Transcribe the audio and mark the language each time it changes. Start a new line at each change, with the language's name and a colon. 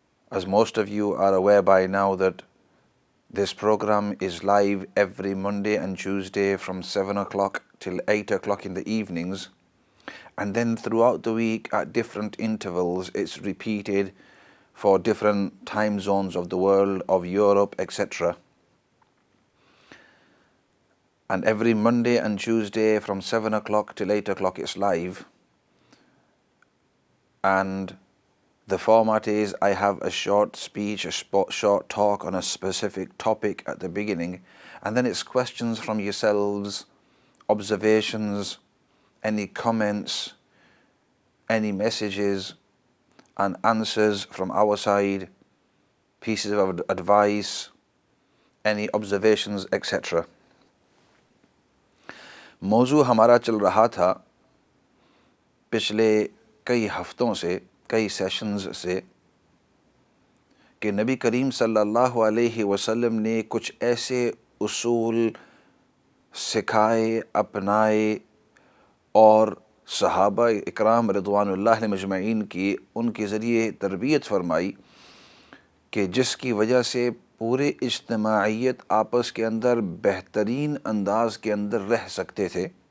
English: As most of you are aware by now that this program is live every Monday and Tuesday from 7 o'clock till 8 o'clock in the evenings, and then throughout the week at different intervals it's repeated for different time zones of the world, of Europe, etc. And every Monday and Tuesday from 7 o'clock till 8 o'clock it's live, and the format is I have a short speech, a short talk on a specific topic at the beginning, and then it's questions from yourselves, observations, any comments, any messages, and answers from our side, pieces of advice, any observations, etc.
Urdu: موضوع ہمارا چل رہا تھا پچھلے کئی ہفتوں سے، کئی سیشنز سے، کہ نبی کریم صلی اللہ علیہ وسلم نے کچھ ایسے اصول سکھائے، اپنائے، اور صحابہ اکرام رضوان اللہ علیہم مجمعین کی ان کے ذریعے تربیت فرمائی کہ جس کی وجہ سے پورے اجتماعیت آپس کے اندر بہترین انداز کے اندر رہ سکتے تھے۔